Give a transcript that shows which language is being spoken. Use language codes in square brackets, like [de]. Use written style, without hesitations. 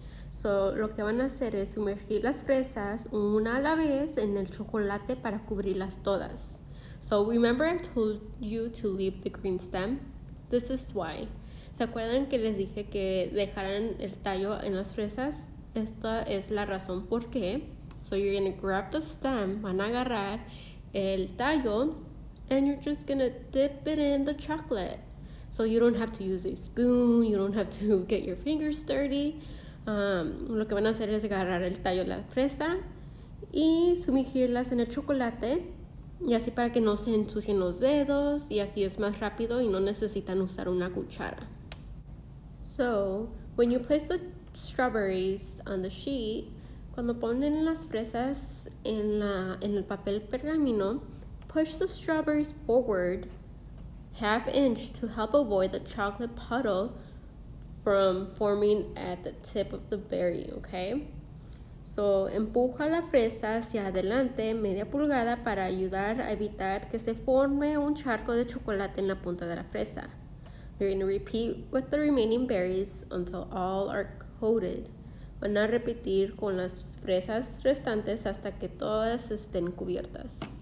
[es] So, lo que van a hacer es sumergir las fresas una a la vez en el chocolate para cubrirlas todas. [en] So, remember I told you to leave the green stem? This is why. [es] ¿Se acuerdan que les dije que dejaran el tallo en las fresas? Esta es la razón por qué. [en] So, you're going to grab the stem, [es] van a agarrar el tallo, [en] and you're just going to dip it in the chocolate. So, you don't have to use a spoon, you don't have to get your fingers dirty. [es] Lo que van a hacer es agarrar el tallo de la fresa y sumergirlas en el chocolate, y así para que no se ensucien los dedos, y así es más rápido y no necesitan usar una cuchara. [en] So, when you place the strawberries on the sheet, [es] cuando ponen las fresas en el papel pergamino, [en] push the strawberries forward half inch to help avoid the chocolate puddle from forming at the tip of the berry, okay? [es] So, empuja la fresa hacia adelante media pulgada para ayudar a evitar que se forme un charco de chocolate en la punta de la fresa. [en] You're going to repeat with the remaining berries until all are coated. [es] Van a repetir con las fresas restantes hasta que todas estén cubiertas.